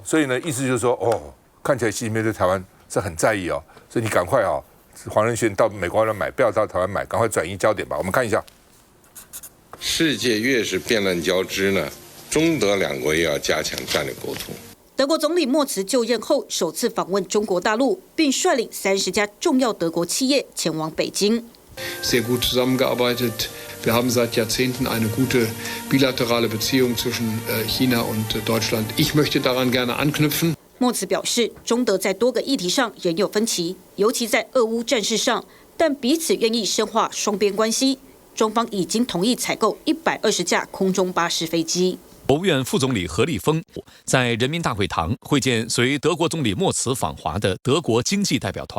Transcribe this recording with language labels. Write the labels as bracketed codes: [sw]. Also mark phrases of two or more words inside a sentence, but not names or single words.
[zh] 所以呢，意思就是说，哦，看起来习近平对台湾是很在意哦，所以你赶快哦，黄仁勋到美国来买，不要到台湾买，赶快转移焦点吧。我们看一下，世界越是变乱交织呢，中德两国也要加强战略沟通。德国总理默茨就任后首次访问中国大陆，并率领30家重要德国企业前往北京。 [de] Sehr gut zusammengearbeitet. Wir haben seit Jahrzehnten eine gute bilaterale Beziehung zwischen China und Deutschland. Ich möchte daran gerne anknüpfen. [zh] 默茨表示，中德在多个议题上仍有分歧，尤其在俄乌战事上，但彼此愿意深化双边关系。中方已经同意采购120架空中巴士飞机。国务院副总理何立峰在人民大会堂会见随德国总理默茨访华的德国经济代表团。